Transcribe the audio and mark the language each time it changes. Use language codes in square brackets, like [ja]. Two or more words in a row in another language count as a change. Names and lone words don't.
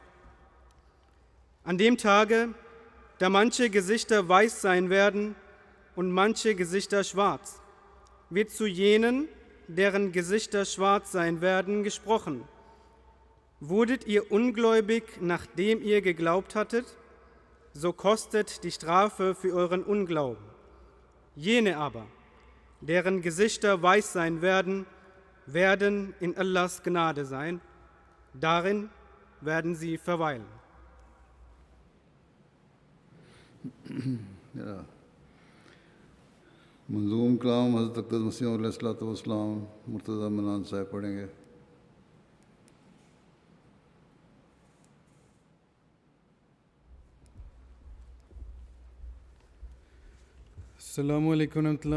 [de] An dem Tage, da manche Gesichter weiß sein werden und manche Gesichter schwarz, wird zu jenen, deren Gesichter schwarz sein werden, gesprochen: Wurdet ihr ungläubig, nachdem ihr geglaubt hattet? So kostet die Strafe für euren Unglauben. Jene aber, deren Gesichter weiß sein werden, werden in Allahs Gnade sein. Darin werden sie verweilen. [ur] منظوم کلام حضرت اقدس مسیح [ar] علیہ الصلوۃ والسلام [ur] مرتضیٰ منان صاحب پڑھیں گے۔ [ar] السلام علیکم ورحمۃ اللہ۔